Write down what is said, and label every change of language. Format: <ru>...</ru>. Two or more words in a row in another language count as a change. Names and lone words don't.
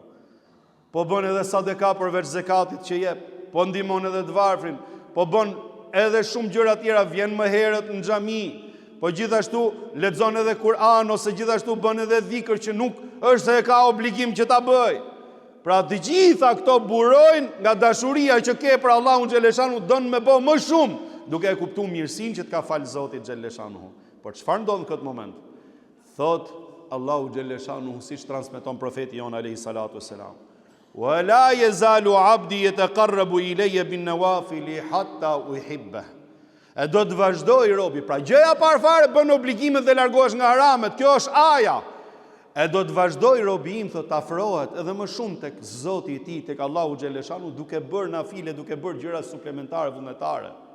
<sq>Po bën edhe sadaka përveç zakatit që jep, po ndihmon edhe të varfrin, po bën edhe shumë gjëra tjera, vjen më herët në xhami, po gjithashtu lexon edhe Kur'an ose gjithashtu bën edhe dhikr që nuk është se e ka obligim që ta bëj. Pra të gjitha këto burojnë nga dashuria që ke për Allahun xhaleshanu, don me bë më shumë, duke e kuptuar mirësinë që të ka fal Zoti xhaleshanu. Por çfarë ndodh në këtë moment? Thot Allahu xhaleshanu, siç transmeton profeti jon</sq> <ar>عليه الصلاة والسلام: "ولا يزال عبدي يتقرب إلي بالنوافل حتى أحب."</ar> <sq>E do të vazhdoj robi, pra gjëja parë fare bën obligimet dhe largohesh nga haramet. Kjo është aja. E do të vazhdoj robi im, thot, afrohet edhe më shumë tek Zoti i tij, tek Allahu xhaleshanu, duke bërë nafile, duke bërë gjëra suplementare vullnetare.</sq>